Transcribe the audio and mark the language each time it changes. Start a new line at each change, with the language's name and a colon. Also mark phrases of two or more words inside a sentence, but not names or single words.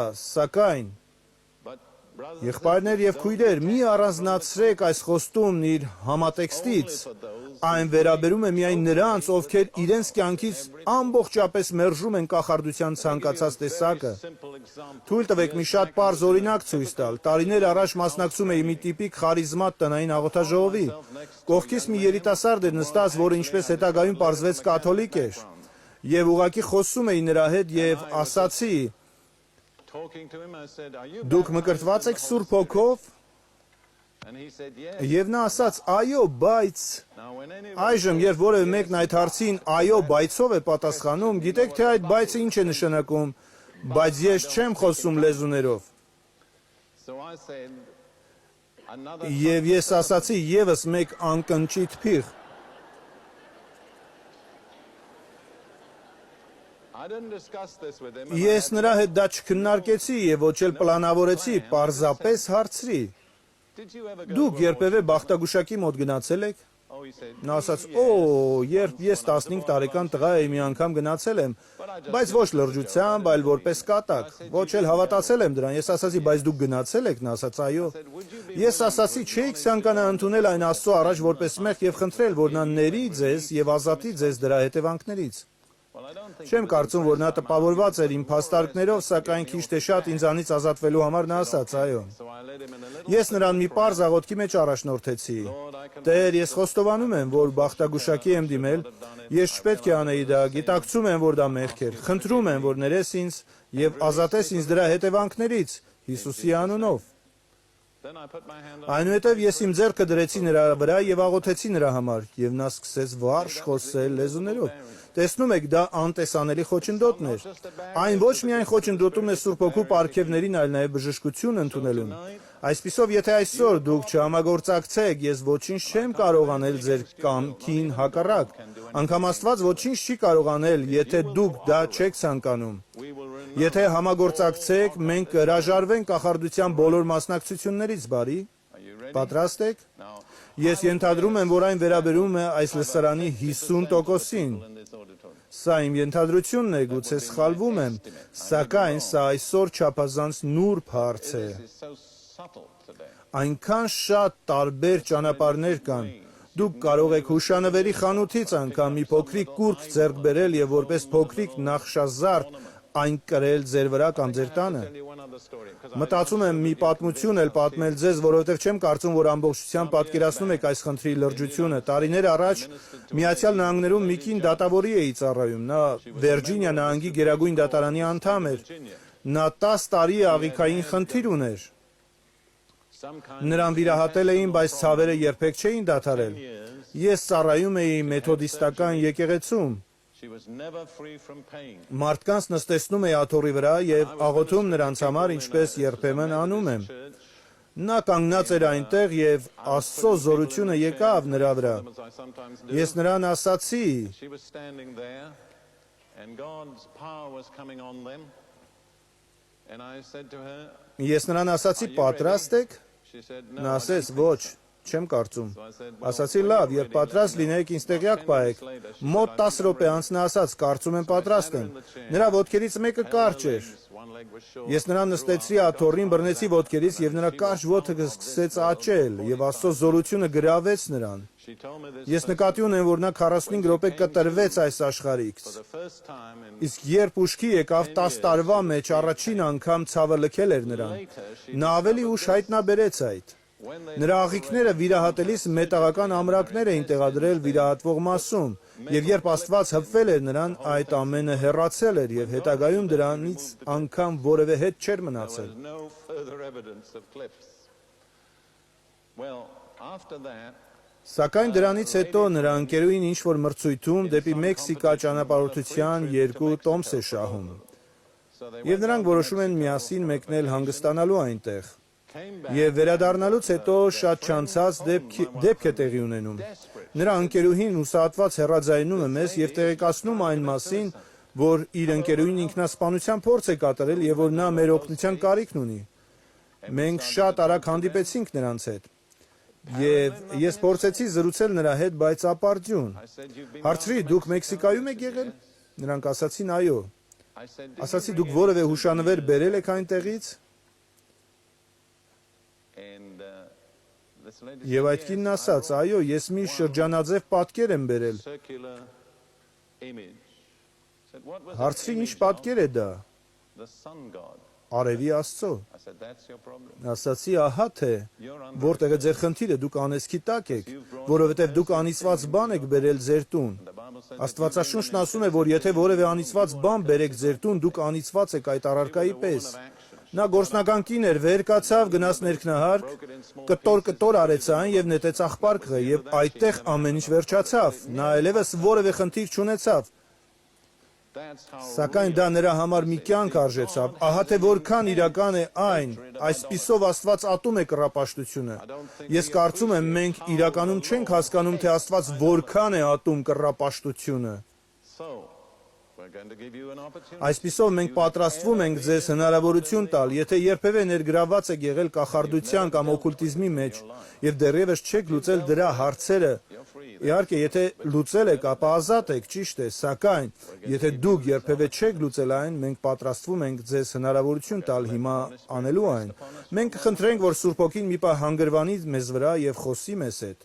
Armenian: սակայն։ Եղբայրներ և քույրեր, մի առանձնացրեք այս խոստումն իր համատեքստից։ Այն վերաբերում է միայն նրանց, ովքեր իրենց կյանքից ամբողջապես մերժում են կախարդության ցանկացած տեսակը։ Թույլ տվեք մի շատ պարզ օրինակ ցույց տալ։ Տարիներ առաջ մասնակցում էի մի տիպիկ խարիզմատ տնային աղոթաժողովի։ Կողքից մի երիտասարդ էր նստած, որը ինչպես հետագայում պարզվեց կաթոլիկ էր։ Եվ ուղղակի խոսում էի նրա հետ եւ ասացի.
English: Talking to him, I said, "Are you
Armenian: Դուք
English: baptized
Armenian: մկրտված
English: in
Armenian: եք
English: the
Armenian: Սուրբ
English: Holy Spirit?"
Armenian: Հոգով։
English: And he said, "Yes."
Armenian: Եվ նա ասաց. Այո, բայց
English: Now, when anybody
Armenian: այժմ երբ որևէ մեկն այդ հարցին այո բայցով է պատասխանում, գիտեք թե այդ բայցը ինչ է նշանակում, բայց ես չեմ խոսում լեզուներով։
English: So I said, another
Armenian: Եվ ես ասացի եւս մեկ անկնճիտ փիղ։
English: I didn't discuss this with him.
Armenian: Ես նրա հետ դա չքննարկեցի եւ ոչ էլ պլանավորեցի, պարզապես հարցրի.
English: Did you ever go
Armenian: Դուք
English: to a
Armenian: երբևէ Բախտագուշակի մոտ գնացել եք։
English: Oh, he said,
Armenian: Նա ասաց. «Օ, երբ ես 15 տարեկան տղա էի, մի անգամ գնացել եմ, բայց ոչ լրջությամբ, այլ որպես կատակ։ Ոչ էլ հավատացել եմ դրան»։ Ես ասացի. «Բայց դուք գնացել եք»։ Նա ասաց. «Այո»։ Ես ասացի. «Չէիք ցանկանա ընդունել այն Աստծո առաջ որպես մեղք եւ խնդրել, որ նա ների ձեզ եւ ազատի ձեզ դրա հետևանքներից»։
English: Well, I don't think
Armenian: Չեմ կարծում, որ նա տպավորված էր իմ փաստարկներով, սակայն քիչ թե շատ ինձանից ազատվելու համար նա ասաց. «Այո»։
English: so. I led him in a little.
Armenian: Ես նրան մի պարզ աղոթքի մեջ առաջնորդեցի. Տեր, ես խոստովանում եմ, որ Բախտագուշակի եմ դիմել, ես չպետք է անեի դա, գիտակցում եմ, որ դա մեղք էր, խնդրում եմ, որ ներես ինձ եւ ազատես ինձ դրա հետևանքներից Հիսուսի անունով։
English: Then I put my hand on
Armenian: Այնուհետև ես իմ ձեռքը դրեցի նրա վրա եւ աղոթեցի նրա համար, եւ նա սկսեց վարժ խոսել լեզուներով։ Տեսնում եք, դա անտեսանելի խոչընդոտն էր։ Այն ոչ միայն խոչընդոտում է Սուրբ Հոգու պարգևներին, այլ նաեւ բժշկություն ընդունելուն։ Այսպիսով, եթե այսօր դուք չհամագործակցեք, ես ոչինչ չեմ կարող անել ձեր կամքին հակառակ։ Անգամ Աստված ոչինչ չի կարող անել, եթե դուք դա չեք ցանկանում։
English: we will remember.
Armenian: Եթե համագործակցեք, մենք կհրաժարվենք կախարդության բոլոր մասնակցություններից, բարի։
English: Are you ready?
Armenian: Պատրաստ եք։
English: Now,
Armenian: Ես ենթադրում եմ, որ այն վերաբերում է այս լսարանի 50%-ին։
English: in this auditorium.
Armenian: Սա իմ ենթադրությունն է, գուցե սխալվում եմ, սակայն սա այսօր չափազանց նուրբ հարց է։
English: This is so subtle today.
Armenian: Այնքան շատ տարբեր ճանապարհներ կան։ Դուք կարող եք հուշանվերի խանութից անգամ մի փոքրիկ կուրք ձեռք բերել եւ որպես փոքրիկ նախշազարդ այն կրել ձեր վրա կամ ձեր տանը։
English: Tell you one other story, 'cause
Armenian: Մտածում եմ մի պատմություն էլ պատմել ձեզ, որովհետև չեմ կարծում, որ ամբողջությամբ պատկերացնում եք այս խնդրի լրջությունը։ Տարիներ առաջ Միացյալ Նահանգներում մի կին դատավորի էի ծառայում։ Նա Վիրջինիա նահանգի գերագույն դատարանի անդամ էր։ Նա 10 տարի աղիքային խնդիր ուներ։
English: some kind
Armenian: Նրան վիրահատել էին, բայց ցավերը երբեք չէին դադարել։
English: years
Armenian: Ես ծառայում էի մեթոդիստական եկեղեցում։
English: she was never free from pain.
Armenian: Մարդկանց նստեցնում էի աթոռի վրա եւ աղոթում նրանց համար, ինչպես երբեմն անում եմ։
English: Church,
Armenian: Նա կանգնած էր այնտեղ եւ Աստծո զորությունը եկավ նրա վրա։
English: as I sometimes do.
Armenian: Ես նրան ասացի.
English: She was standing there, and God's power was coming on them. And I said to her,
Armenian: Ես նրան ասացի. Պատրաստ եք։
English: she said, no.
Armenian: Նա
English: I
Armenian: ասեց.
English: don't think
Armenian: Ոչ, չեմ կարծում։
English: so. I said, well,
Armenian: Ասացի. Լավ, երբ պատրաստ լինեք, ինձ տեղյակ պահեք։ Մոտ 10 րոպե անց նա ասաց. Կարծում եմ պատրաստ եմ։ Նրա ոտքերից մեկը կարճ էր։
English: one leg was short.
Armenian: Ես նրան նստեցրի աթոռին, բռնեցի ոտքերից եւ նրա կարճ ոտքը սկսեց աճել եւ Աստծո զորությունը գրավեց նրան։
English: She told me this
Armenian: Ես նկատի ունեմ, որ նա 45 րոպե կտրվեց այս աշխարհից։
English: for the first time in
Armenian: Իսկ երբ ուշքի եկավ 10 տարվա մեջ առաջին անգամ ցավը լքել էր նրան։ Նա ավելի ուշ հայտնաբերեց այդ։
English: when they
Armenian: Նրա աղիքները վիրահատելիս մետաղական ամրակներ էին տեղադրել վիրահատվող մասում, եւ երբ Աստված հպվել էր նրան, այդ ամենը հեռացել էր եւ հետագայում դրանից անգամ որևէ հետ չէր մնացել։
English: was no further evidence of clips. Well, after that,
Armenian: Սակայն դրանից հետո նրա ընկերուին ինչ որ մրցույթում դեպի Մեքսիկա ճանապարհորդության 2 տոմս է շահում։
English: so they
Armenian: Եվ նրանք որոշում են միասին մեկնել հանգստանալու այնտեղ։
English: came back
Armenian: Եվ վերադառնալուց հետո շատ չանցած դեպք է տեղի ունենում։ Նրա ընկերուհին ուսահատված հեռաձայնում է մեզ եւ տեղեկացնում այն մասին, որ իր ընկերուին ինքնասպանության փորձ է կատարել եւ որ նա մեր օգնության կարիքն ունի։ Մենք շատ արագ հանդիպեցինք նրանց հետ։ Եվ ես փորձեցի զրուցել նրա հետ, բայց ապարդյուն։
English: I said, you've been
Armenian: Հարցրի, դուք Մեքսիկայում եք եղել։ Նրանք ասացին այո։
English: I said, did
Armenian: Ասացի,
English: you
Armenian: դուք
English: bring
Armenian: որևէ
English: any
Armenian: հուշանվեր բերել եք այնտեղից։
English: And this lady
Armenian: Եվ
English: said,
Armenian: այդ կինն
English: yes, I
Armenian: ասաց,
English: brought
Armenian: այո, ես մի շրջանաձև պատկեր եմ բերել։
English: circular image. Said, what was
Armenian: Հարցրի,
English: the
Armenian: ինչ
English: image of?
Armenian: պատկեր է դա։
English: The sun god.
Armenian: արևի Աստծո։
English: I said, that's your problem.
Armenian: Ասացի, ահա թե
English: You're under
Armenian: որտեղ է ձեր խնդիրը, դուք անեծքի տակ եք, որովհետև դուք անիծված բան եք բերել ձեր տուն։
English: the Bible says
Armenian: Աստվածաշունչն ասում է, որ եթե որևէ անիծված բան բերեք ձեր տուն, դուք անիծված եք այդ առարկայի պես։ Նա գործնական կին էր, վեր կացավ, գնաց ներքնահարկ, կտոր արեց այն եւ նետեց աղբարկը եւ այդտեղ ամեն ինչ վերջացավ։ Նա այլևս որևէ խնդիր չունեցավ։
English: that's how
Armenian: Սակայն դա նրա համար մի կյանք արժեցավ։ Ահա թե որքան իրական է այն, այսպիսով Աստված ատում է կռապաշտությունը։ Ես կարծում եմ, մենք իրականում չենք հասկանում, թե Աստված որքան է ատում կռապաշտությունը։
English: so we're going to give you an opportunity.
Armenian: Այսպիսով մենք պատրաստվում ենք ձեզ հնարավորություն տալ, եթե երբևէ ներգրավված եք եղել կախարդության կամ օկուլտիզմի մեջ եւ դեռևս չեք լուծել դրա հարցերը, իհարկե եթե լուծել եք, ապա ազատ եք, ճիշտ է, սակայն եթե դուք երբևէ չեք լուծել այն, մենք պատրաստվում ենք ձեզ հնարավորություն տալ հիմա անելու այն։ Մենք կխնդրենք, որ Սուրբ Հոգին մի պահ հանգրվանի մեզ վրա եւ խոսի մեզ հետ։